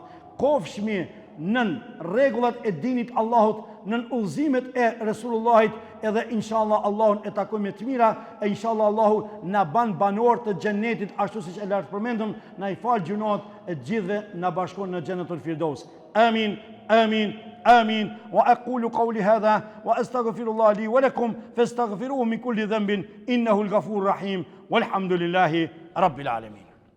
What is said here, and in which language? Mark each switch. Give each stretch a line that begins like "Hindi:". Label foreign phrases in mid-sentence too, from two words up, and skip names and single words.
Albanian: Kofshmi nën rregullat e dinit Allahut, nën udhëzimet e Resulullahit, edhe inshallah Allahun e takojmë me të mira, e inshallah Allahu na ban banor të xhenetit ashtu siç e lartë përmendëm, na i fal gjunat e gjithëve, na bashkon në
Arabic: جنة الفردوس.
Albanian: Amin, amin, amin.
Arabic: وأقول قولي هذا وأستغفر الله لي ولكم فاستغفروه من كل ذنب إنه الغفور الرحيم والحمد لله رب العالمين.